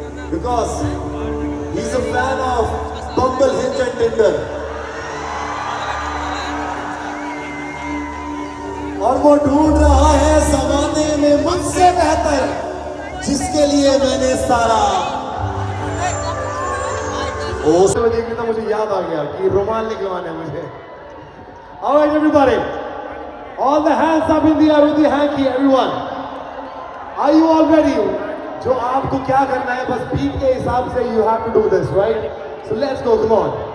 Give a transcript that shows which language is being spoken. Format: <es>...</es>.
<en>because he is a fan of Bumble Hinge and Tinder,</en> <hi>और वो ढूंढ रहा है जमाने में मुझसे बेहतर, जिसके लिए मैंने सारा देख लिया। मुझे याद आ गया कि रुमाल निकलवाने मुझे।</hi> <en>Alright everybody, all the hands up in the air with the hanky everyone. Are you all ready?</en> <hi>जो आपको क्या करना है बस बीट के हिसाब से</hi> <en>you have to do this, right? So let's go, come on.</en>